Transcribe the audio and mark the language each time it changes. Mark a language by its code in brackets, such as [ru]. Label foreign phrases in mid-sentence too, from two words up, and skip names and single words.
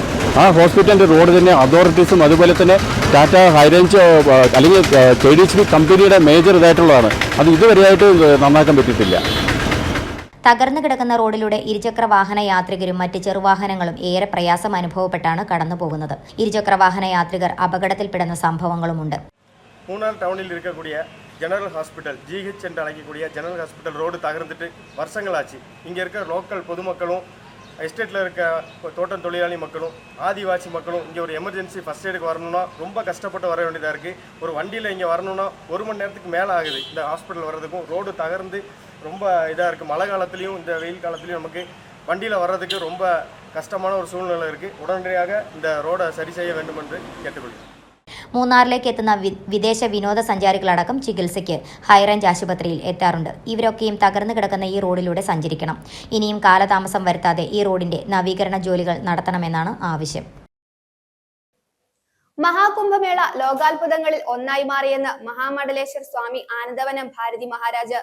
[ml] ആ ഹോസ്പിറ്റലിൻ്റെ റോഡ് തന്നെ അതോറിറ്റീസും അതുപോലെ തന്നെ ടാറ്റ ഹൈറേഞ്ച് അല്ലെങ്കിൽ KDHP കമ്പനിയുടെ മേജർ ഇതായിട്ടുള്ളതാണ്. അത് ഇതുവരെയായിട്ട് നന്നാക്കാൻ പറ്റിയിട്ടില്ല. തകർന്നു കിടക്കുന്ന റോഡിലൂടെ ഇരുചക്ര വാഹന യാത്രികരും മറ്റ് ചെറുവാഹനങ്ങളും ഏറെ പ്രയാസം അനുഭവപ്പെട്ടാണ് കടന്നു പോകുന്നത്. ഇരുചക്ര വാഹന യാത്രികർ അപകടത്തിൽപ്പെടുന്ന സംഭവങ്ങളുമുണ്ട്. [ta] மூணார் டவுனில் இருக்கக்கூடிய [en] General Hospital [ta] GH என்று அழைக்கக்கூடிய [en] General Hospital [ta] ரோடு தகர்ந்துட்டு வருஷங்களாச்சு. இங்கே இருக்க லோக்கல் பொதுமக்களும் எஸ்டேட்டில் இருக்க தோட்டம் தொழிலாளி மக்களும் ஆதிவாசி மக்களும் இங்கே ஒரு [en] emergency first aid [ta] வரணும்னா ரொம்ப கஷ்டப்பட்டு வர வேண்டியதாக இருக்குது. ஒரு வண்டியில் இங்கே வரணும்னா 1 மணி நேரத்துக்கு மேலே ஆகுது இந்த ஹாஸ்பிட்டல் வர்றதுக்கும். ரோடு தகர்ந்து ரொம்ப இதாக இருக்குது. மழை காலத்துலேயும் இந்த வெயில் காலத்துலேயும் நமக்கு வண்டியில் வர்றதுக்கு ரொம்ப கஷ்டமான ஒரு சூழ்நிலை இருக்குது. உடனடியாக இந்த ரோடை சரி செய்ய வேண்டும் என்று கேட்டுக்கொள்கிறேன். [ml] മൂന്നാറിലേക്ക് എത്തുന്ന വിദേശ വിനോദസഞ്ചാരികളടക്കം ചികിത്സയ്ക്ക് ഹൈറേഞ്ച് ആശുപത്രിയിൽ എത്താറുണ്ട്. ഇവരൊക്കെയും തകർന്നു കിടക്കുന്ന ഈ റോഡിലൂടെ സഞ്ചരിക്കണം. ഇനിയും കാലതാമസം വരുത്താതെ ഈ റോഡിന്റെ നവീകരണ ജോലികൾ നടത്തണമെന്നാണ് ആവശ്യം. മഹാകുംഭമേള ലോകാത്ഭുതങ്ങളിൽ ഒന്നായി മാറിയെന്ന് മഹാമണ്ഡലേശ്വർ സ്വാമി ആനന്ദവനം ഭാരതി മഹാരാജ്.